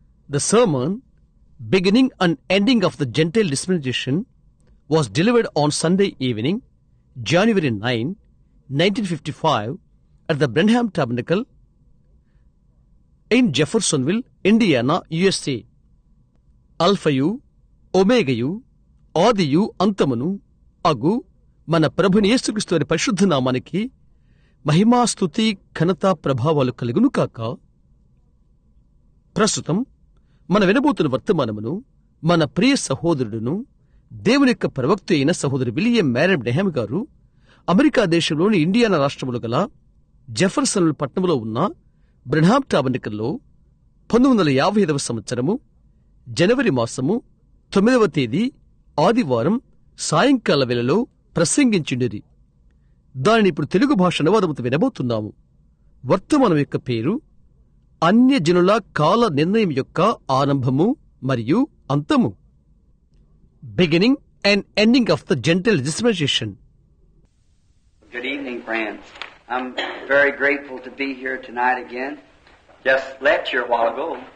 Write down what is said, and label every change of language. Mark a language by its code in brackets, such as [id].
[en] The sermon, beginning and ending of the Gentile dispensation, was delivered on Sunday evening, January 9, 1955, at the Brenham Tabernacle in Jeffersonville, Indiana, USA. [te] అల్ఫయు ఒమేగయు ఆదియు అంతమును అగు మన ప్రభుని యేసుక్రీస్తు వారి పరిశుద్ధ నామానికి మహిమా స్తుతి ఘనత ప్రభావాలు కలుగును కాక. ప్రస్తుతం మన వినబోతున్న వర్తమానమును మన ప్రియ సహోదరుడును దేవుని యొక్క ప్రవక్త అయిన సహోదరు విలియం మ్యారన్ బ్రెహాం గారు అమెరికా దేశంలోని ఇండియానా రాష్ట్రములు గల జెఫర్సన్ పట్టణంలో ఉన్న బ్రెహాం టాబర్నకల్లో 1955వ సంవత్సరము జనవరి మాసము 9వ తేదీ ఆదివారం సాయంకాల వేళలో ప్రసంగించిండిరి. దానిని ఇప్పుడు తెలుగు భాష అనువాదముతో వినబోతున్నాము. వర్తమానం యొక్క పేరు అన్యజనుల కాల నిర్ణయం యొక్క ఆరంభము మరియు అంతము. [en] Beginning and ending of the Gentile dispensation. Good evening, friends. I'm very grateful to be here tonight again. Just lecture a while ago.